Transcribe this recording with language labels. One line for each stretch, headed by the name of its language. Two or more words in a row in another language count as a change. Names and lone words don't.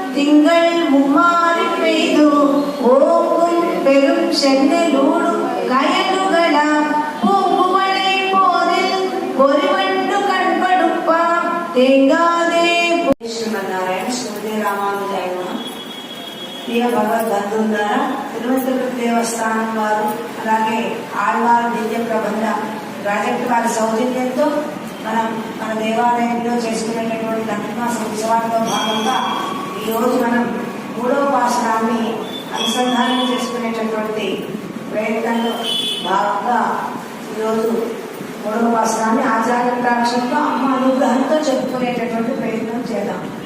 Tamil: திங்கள் மும்மாறி பெய்து ஓங்கும் பெரும் சென்னலூடு கயலுகளாம் பூங்குவளை போதில் பொறிவண்டு கண்படுப்பா தேங்காதே.
Telugu: శ్రీమన్నారాయణ శ్రీమతి రామానుజాయ ప్రియ భగవద్బంధువులారా, తిరుమల దేవస్థానం వారు అలాగే ఆళ్వారు దివ్య ప్రబంధ ప్రాజెక్టు వారి సౌజన్యంతో మన దేవాలయంలో చేసుకునేటటువంటి ధనుర్మాస ఉత్సవాల్లో భాగంగా ఈరోజు మనం మూడవ పాశనాన్ని అనుసంధానం చేసుకునేటటువంటి ప్రయత్నంలో భాగంగా ఈరోజు మూడవ పాశనాన్ని ఆచార్య కటాక్షంతో అమ్మ అనుగ్రహంతో చెప్పుకునేటటువంటి ప్రయత్నం చేద్దాం.